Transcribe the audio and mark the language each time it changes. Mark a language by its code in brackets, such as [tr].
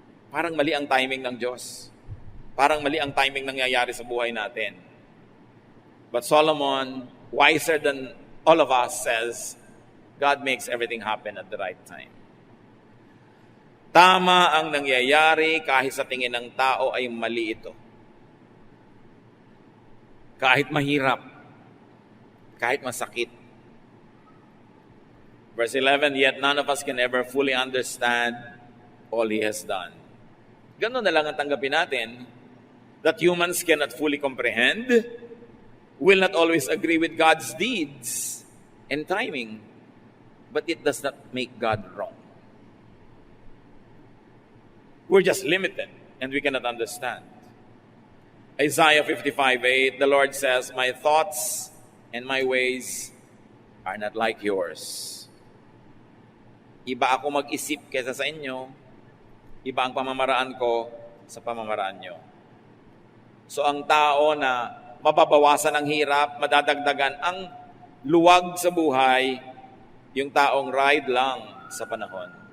[tl] Parang mali ang timing ng Diyos. Parang mali ang timing nangyayari sa buhay natin. [en] But Solomon, wiser than all of us, says, God makes everything happen at the right time. [tl] Tama ang nangyayari kahit sa tingin ng tao ay mali ito. Kahit mahirap, kahit masakit. [en] Verse 11, yet none of us can ever fully understand all He has done. [tl] Ganun na lang ang tanggapin natin, [en] that humans cannot fully comprehend, will not always agree with God's deeds and timing, but it does not make God wrong. We're just limited and we cannot understand. Isaiah 55:8, the Lord says, my thoughts and my ways are not like yours. [tl] Iba ako mag-isip kaysa sa inyo, iba ang pamamaraan ko sa pamamaraan nyo. So ang tao na mababawasan ang hirap, madadagdagan ang luwag sa buhay, yung taong ride lang sa panahon.